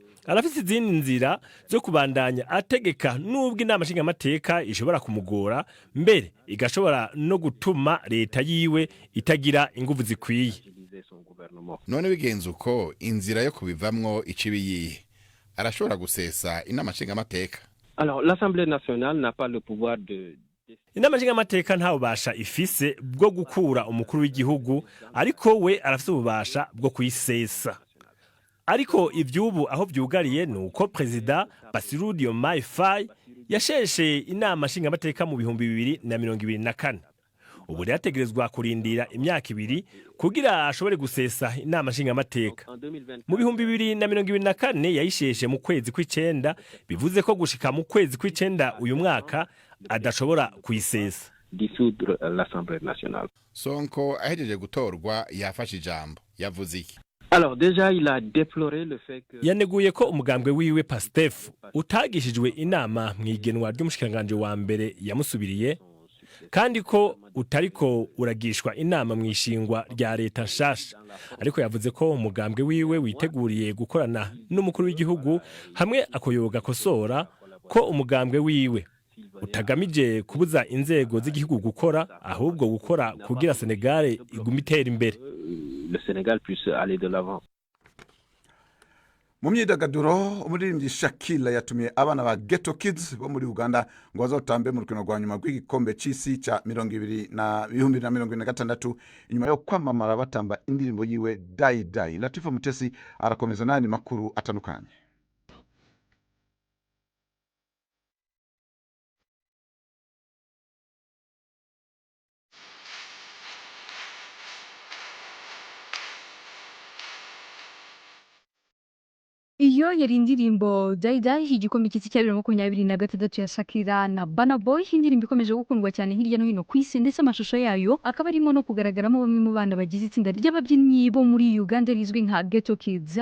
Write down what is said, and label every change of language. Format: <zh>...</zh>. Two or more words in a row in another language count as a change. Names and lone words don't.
<rn>arafise izindi nzira zo kubandanya ategeka nubwo inama nshingamateka ishobora kumugora mbere igashobora no gutuma leta yiwe itagira inguvu zikwiye. None bigenze uko inzira yo kubivamwo icibiyihe arashobora gusesa inama nshingamateka.</rn> <fr>Alors l'Assemblée nationale n'a pas le pouvoir de</fr> <rn>inama nshingamateka nta bubasha ifise bwo gukura umukuru w'igihugu ariko we arafise ububasha bwo kuyisesa. Ariko ivyubu aho vyugariye nuko President Bassirou Diomaye Faye yasheshe inama nshingamateka mu 2024. Ubu yategerezwa kurindira imyaka 2 kugira ashobore gusesa inama nshingamateka. Mu 2024 yayisheshe mu kwezi kw'icenda, bivuze ko gushika mu kwezi kw'icenda uyu mwaka adashobora kuyisesa.</rn> <fr>dissoudre l'Assemblée nationale.</fr> <rn>Sonko ahejeje gutorwa yafashe ijambo yavuze iki?</rn> <fr>Alors déjà il a déploré le fait que</fr> <rn>yaneguye ko umugambwe wiwe PASTEF utagishijwe inama mwigenwa ry'umushikiranganje wa mbere yamusubiriye kandi ko utariko uragishwa inama mwishingwa rya leta nshasha, ariko yavuze ko umugambwe wiwe witeguriye gukorana n'umukuru w'igihugu hamwe akoyoga kosora ko umugambwe wiwe utagamije kubuza inzego z'igihugu gukora ahubwo gukora kugira Senegal igume itera imbere.</rn> <fr>le Sénégal puisse aller de l'avant.</fr> <rn>Mu myidagaduro umuririmbyi Shakira yatumiye abana ba Ghetto Kids bo muri Uganda ngo bazotambe mu rukino rwa nyuma rw'igikombe c'isi ca 2026 inyuma yo kwamamara batamba indirimbo yiwe Dai Dai. Latifa Mutesi arakomeza nani makuru atandukanye.</rn> <rw>Iyo yari indirimbo Dai Dai igikombe cy'isi cya 2026 ya Shakira na Burna Boy, indirimbo ikomeje gukundwa cyane hirya no hino ku isi ndetse amashusho yayo akaba arimo no kugaragaramo bamwe mu bana bagize itsinda ry'ababyinnyi bo muri Uganda rizwi nka Ghetto Kids.</rw>